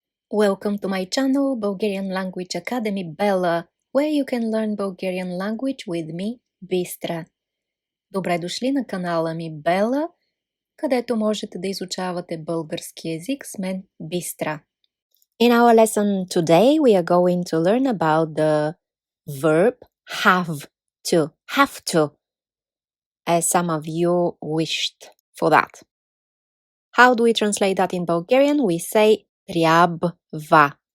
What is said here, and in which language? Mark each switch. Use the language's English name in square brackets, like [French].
[English] Welcome to my channel, Bulgarian Language Academy Bella, where you can learn Bulgarian language with me, Bistra. [Bulgarian] Добре дошли на канала ми Бела, където можете да изучавате български език с мен, Bistra. [English] In our lesson today, we are going to learn about the verb have to. Have to, as some of you wished for that. How do we translate that in Bulgarian? We say трябва.